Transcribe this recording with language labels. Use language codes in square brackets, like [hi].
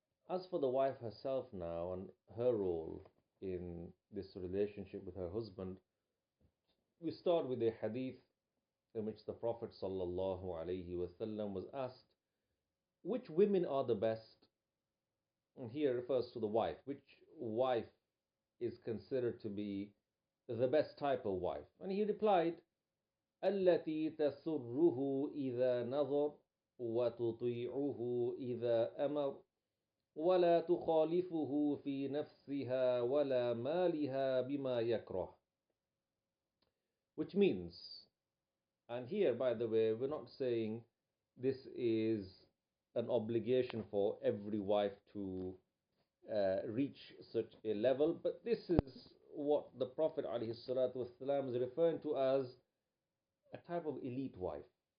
[en] As for the wife herself now and her role in this relationship with her husband, we start with a hadith in which the Prophet ﷺ was asked, which women are the best? And here refers to the wife. Which wife is considered to be the best type of wife? And he replied, [ar] التي تسره إذا نظر وتطيعه إذا أمر ولا تخالفه في نفسها ولا مالها بما يكره. [en] Which means, and here by the way, we're not saying this is an obligation for every wife to reach such a level, but this is what the Prophet ﷺ is referring to as a type of elite wife.